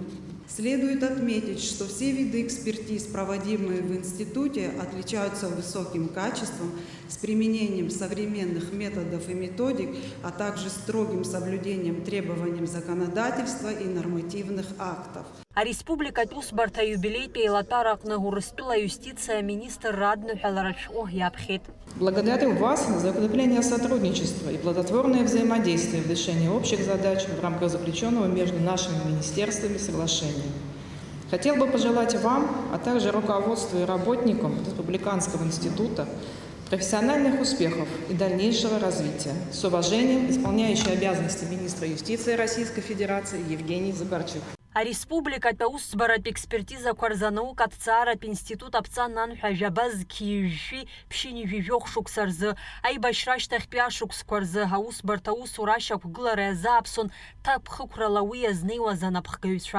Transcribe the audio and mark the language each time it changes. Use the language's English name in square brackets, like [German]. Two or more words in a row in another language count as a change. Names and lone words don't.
[Russian] Следует отметить, что все виды экспертиз, проводимые в институте, отличаются высоким качеством, с применением современных методов и методик, а также строгим соблюдением требований законодательства и нормативных актов. [Abkhazian] Ареспубликатә усбарҭа аиубилеитә еилатәара аҟны Урыстәыла аиустициа аминистрра адныҳәалараҿы иаԥхьеит. [Russian] Благодарю вас за укрепление сотрудничества и плодотворное взаимодействие в решении общих задач в рамках заключенного между нашими министерствами соглашения. Хотел бы пожелать вам, а также руководству и работникам Республиканского института профессиональных успехов и дальнейшего развития. С уважением, исполняющий обязанности министра юстиции Российской Федерации Евгений Забарчук. [Abkhazian] Ареспубликатә аусӡбаратә експертизақәа рзы анаукаҭҵааратә институт аԥҵан анҳәа ажәаба зқьижәжәи ԥшьынижәижәохә шықәса рзы, аибашьра ашьҭахьтәи ашықәсқәа рзы аусбарҭа аусура ашьақәгылара иазааԥсон ҭакԥхықәрала уи иазнеиуаз анапхгаҩцәа.